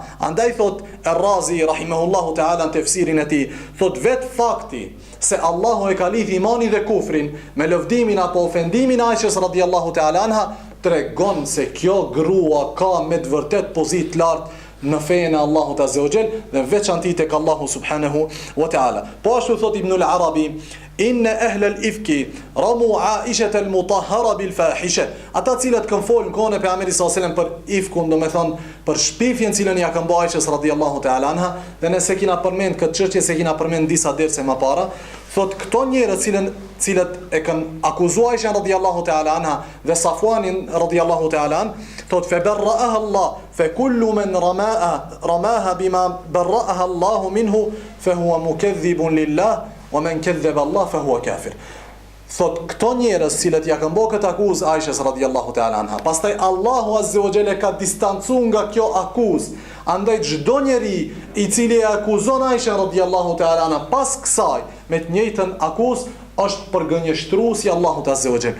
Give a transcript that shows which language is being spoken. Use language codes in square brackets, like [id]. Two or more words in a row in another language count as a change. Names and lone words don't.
[sq] Andaj thot Ar-Razi [ar] رحمه الله تعالى [sq] në tefsirin e tij, thot vet fakti se Allahu e ka lidh imanin dhe kufrin me lëvdimin apo ofendimin e Aishës [ar] رضي الله تعالى عنها, [sq] tregon se kjo grua ka me të vërtet pozitë lartë në fejen e Allahut [ar] عز وجل [sq] dhe veçanti tek Allahu [ar] سبحانه وتعالى. [sq] Po ashtu thot Ibn al-Arabi, [ar] إن أهل الإفك رموا عائشة المطهرة بالفاحشة. [sq] Ata cilët kanë folën kohën e pejgamberit [ar] صلى الله عليه وسلم [sq] për ifkun, domethënë për shpifjen cilën ja kanë bërë Aishës [ar] رضي الله تعالى عنها, [sq] dhe nëse kina përmend këtë çështje, se kina përmend disa derse më para, thot këto njerëz cilët e kanë akuzuar Aishën [ar] رضي الله تعالى عنها [sq] dhe Safwanin [ar] رضي الله تعالى عنه, [sq] thot [ar] فبرأها الله فكل من رماها بما برأها الله منه فهو مكذب لله ومن كذب الله فهو كافر. [sq] Thot këto njerëz cilët ja kanë bërë këtë akuzë Aishës [ar] رضي الله تعالى عنها, [sq] pastaj Allahu [ar] عز وجل [sq] ka distancuar nga kjo akuzë. Andaj çdo njeri i cili e akuzon Aishën [ar] رضي الله تعالى عنها [sq] pas kësaj me të njëjtën akuzë është përgënjeshtruesi Allahut [ar] عز وجل.